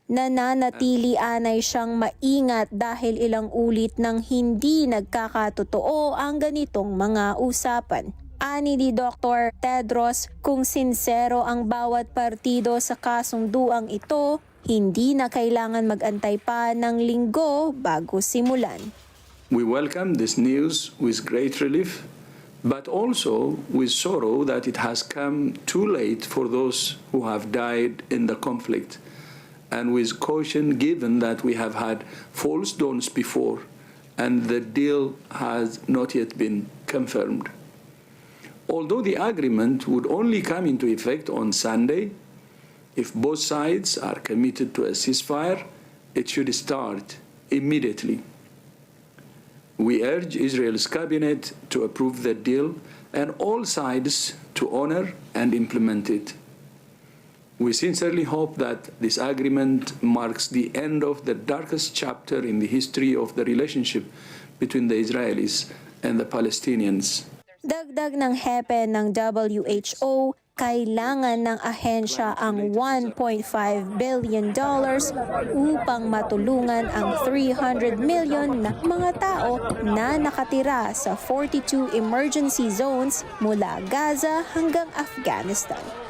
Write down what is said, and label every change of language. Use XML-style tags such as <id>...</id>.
<tl>Nananatili anay siyang maingat dahil ilang ulit nang hindi nagkakatotoo ang ganitong mga usapan. Ani ni Dr. Tedros, kung sinsero ang bawat partido sa kasunduang ito, hindi na kailangan mag-antay pa ng linggo bago simulan.</tl> <en>We welcome this news with great relief, but also with sorrow that it has come too late for those who have died in the conflict, and with caution given that we have had false dawns before, and the deal has not yet been confirmed. Although the agreement would only come into effect on Sunday, if both sides are committed to a ceasefire, it should start immediately. We urge Israel's cabinet to approve the deal and all sides to honor and implement it. We sincerely hope that this agreement marks the end of the darkest chapter in the history of the relationship between the Israelis and the Palestinians.</en> <tl>Dagdag ng hepe ng WHO, kailangan ng ahensya ang $1.5 billion upang matulungan ang 300 million na mga tao na nakatira sa 42 emergency zones mula Gaza hanggang Afghanistan.</tl>